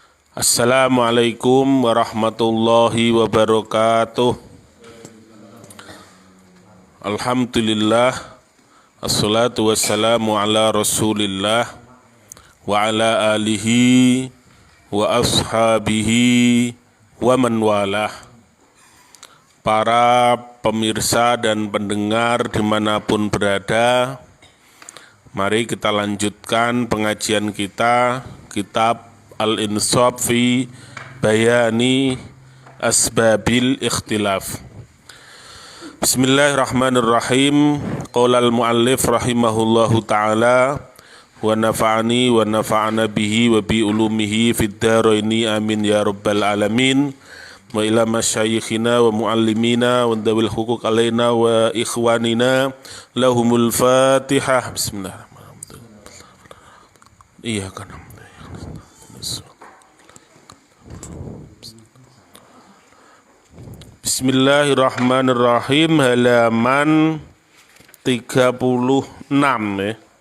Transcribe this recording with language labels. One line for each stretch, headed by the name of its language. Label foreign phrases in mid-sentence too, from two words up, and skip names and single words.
Arabic: السلام عليكم ورحمة الله وبركاته. الحمد لله والصلاة والسلام على رسول الله وعلى آله وأصحابه ومن والاه.
Indonesian: Para pemirsa dan pendengar dimanapun berada, mari kita lanjutkan pengajian kita, kitab Al-Insaf fi Bayani Asbabil Ikhtilaf.
Arabic: Bismillahirrahmanirrahim. قال المؤلف رحمه الله تعالى ونفعني ونفعنا به وبعلومه في الدارين آمين يا رب العالمين. وإلى مشايخنا ومعلمينا وذوي الحقوق علينا وإخواننا لهم الفاتحة. Bismillahirrahmanirrahim.
Indonesian: Iya kan. Bismillahirrahmanirrahim, halaman 36 ya.